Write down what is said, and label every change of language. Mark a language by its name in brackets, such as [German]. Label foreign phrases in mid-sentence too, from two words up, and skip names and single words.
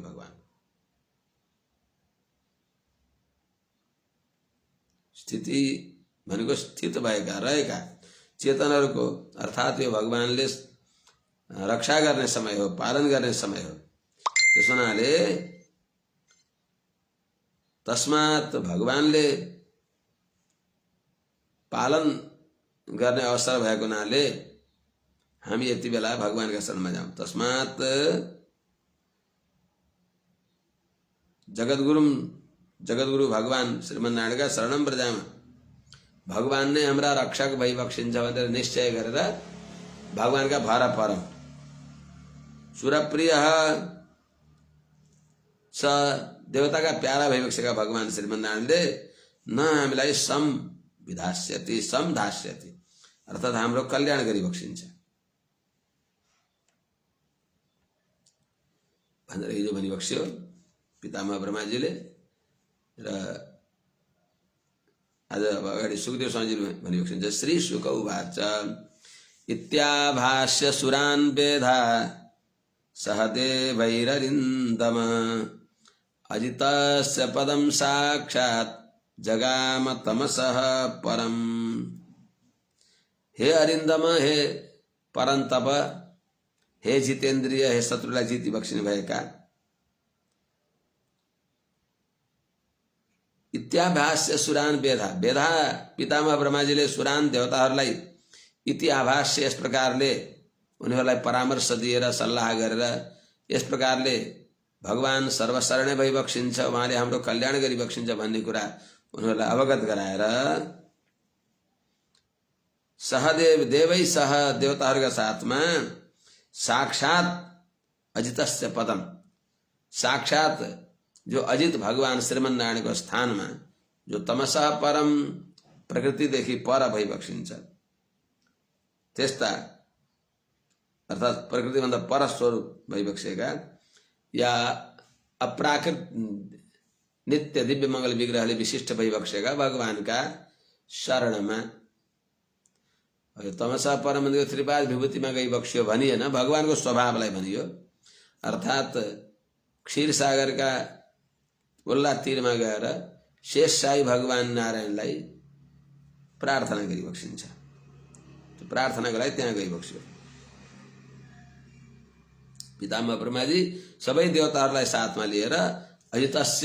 [Nepali] भगवान स्थिति भनेको स्थित भएका रहेका चेतनहरूको अर्थात् यो भगवानले रक्षा गर्ने समय हो, पालन गर्ने समय हो। त्यस हुनाले तस्मात् भगवानले पालन गर्ने अवसर भएको हुनाले हामी यति बेला भगवानका शरणमा जाउँ। [Sanskrit] तस्मात् जगद्गुरु भगवान श्रीमन्नारायणका शरणम व्रजामा, [Nepali] भगवान नै हाम्रा रक्षक भई बक्सिन्छ भनेर निश्चय गरेर भगवानका भर परौं। सुरप्रिय स देवताका प्यारा भई बक्सेका भगवान श्रीमन्नारायणले न हामीलाई [Sanskrit] संविधास्यति समधास्यति [Nepali] अर्थात् हाम्रो कल्याण गरी बक्सिन्छ भनेर हिजो भनी बक्स्यो पितामह ब्रह्माजीले। र आज अगाडि सुखदेव स्वामीजीले भनी बक्सिन्छ। [Sanskrit] श्री शुक उवाच इत्याभाष्य सुरान् वेधा सहदेवैररिन्दम अजितस्य पदं साक्षात् जगाम तमसः परम। [Nepali] हे अरिन्दम, हे परन्तप, हे जितेन्द्रिय, हे शत्रुलाई जिति बक्सिने भएका, [Sanskrit] इत्याभाष्य सुरान वेधा, [Nepali] वेधा पितामह ब्रह्माजीले सुरान देवताहरूलाई [Sanskrit] इति आभाष्य [Nepali] यस प्रकारले उनीहरूलाई परामर्श दिएर सल्लाह गरेर यस प्रकारले भगवान सर्वशरणै भई बक्सिन्छ, उहाँले हाम्रो कल्याण गरी बक्सिन्छ भन्ने कुरा उनीहरूलाई अवगत गराएर सहदेव [Sanskrit] देवै सह [Nepali] देवताहरूका साथमा [Sanskrit] साक्षात अजितस्य पदम, [Nepali] साक्षात जो अजित भगवान श्रीमन्नारायणको स्थानमा जो [Sanskrit] तमसः परम [Nepali] प्रकृतिदेखि पर भई बक्सिन्छ त्यस्ता अर्थात् प्रकृतिभन्दा पर स्वरूप भई बक्सेका या अप्राकृत नित्य दिव्य मंगल विग्रहले विशिष्ट भई बक्सेका भगवानका शरणमा [Sanskrit] तमसा परम [Nepali] त्रिपाद विभूतिमा गई बक्सियो भनिएन, भगवानको स्वभावलाई भनियो। अर्थात् क्षीर सागरका उल्ला तीरमा गएर शेष साई भगवान नारायणलाई प्रार्थना गरिबक्सिन्छ। त्यो प्रार्थनाको लागि त्यहाँ गइबक्स्यो। पितामह ब्रह्माजी सबै देवताहरूलाई साथमा लिएर अजितस्य,